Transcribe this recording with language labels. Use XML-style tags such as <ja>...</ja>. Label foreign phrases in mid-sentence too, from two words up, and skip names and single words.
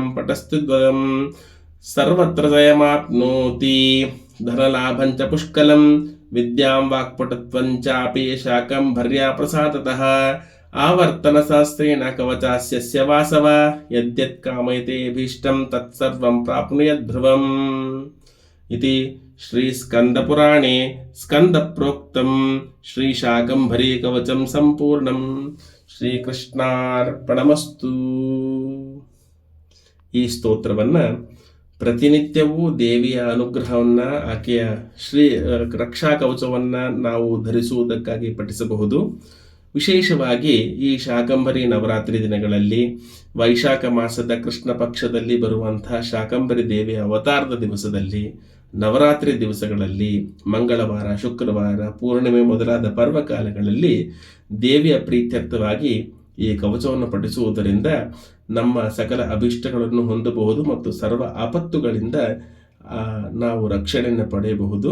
<sa>ಪಟಸ್ತು ಸರ್ವತ್ರ ಜಯಮಾಪ್ನೋತಿ ಧನಲಾಭಂಚ ಪುಷ್ಕಲಂ ವಿದ್ಯಾಂ ವಾಕ್ಪಟುತ್ವಂಚಾಪಿ ಶಾಕಂಭರ್ಯಾ ಪ್ರಸಾದತಃ ಆವರ್ತನ ಸಹಸ್ರೇಣ ಕವಚಾಸ್ಯ ವಾಸವ ಯದ್ಯತ್ ಕಾಮಯತೆ ಭೀಷ್ಟಂ ತತ್ಸರ್ವಂ ಪ್ರಾಪ್ನುಯಾತ್ ಧ್ರುವಂ ಇತಿ ಶ್ರೀ ಸ್ಕಂದಪುರಾಣೇ ಸ್ಕಂದಪ್ರೋಕ್ತಂ ಶ್ರೀ ಶಾಕಂಭರಿ ಕವಚಂ ಸಂಪೂರ್ಣಂ. ಶ್ರೀಕೃಷ್ಣಾರ್ಪಣಮಸ್ತು.</sa> <kn>ಈ ಸ್ತೋತ್ರವನ್ನು ಪ್ರತಿನಿತ್ಯವೂ ದೇವಿಯ ಅನುಗ್ರಹವನ್ನು, ಆಕೆಯ ರಕ್ಷಾ ಕವಚವನ್ನು ನಾವು ಧರಿಸುವುದಕ್ಕಾಗಿ ಪಠಿಸಬಹುದು. ವಿಶೇಷವಾಗಿ ಈ ಶಾಕಂಭರಿ ನವರಾತ್ರಿ ದಿನಗಳಲ್ಲಿ ವೈಶಾಖ ಮಾಸದ ಕೃಷ್ಣ ಪಕ್ಷದಲ್ಲಿ ಬರುವಂತಹ ಶಾಕಂಭರಿ ದೇವಿಯ ಅವತಾರದ ದಿವಸದಲ್ಲಿ, ನವರಾತ್ರಿ ದಿವಸಗಳಲ್ಲಿ, ಮಂಗಳವಾರ, ಶುಕ್ರವಾರ, ಪೂರ್ಣಿಮೆ ಮೊದಲಾದ ಪರ್ವಕಾಲಗಳಲ್ಲಿ ದೇವಿಯ ಪ್ರೀತ್ಯರ್ಥವಾಗಿ ಈ ಕವಚವನ್ನು ಪಠಿಸುವುದರಿಂದ ನಮ್ಮ ಸಕಲ ಅಭಿಷ್ಟಗಳನ್ನು ಹೊಂದಬಹುದು ಮತ್ತು ಸರ್ವ ಆಪತ್ತುಗಳಿಂದ ನಾವು ರಕ್ಷಣೆಯನ್ನು ಪಡೆಯಬಹುದು.</kn>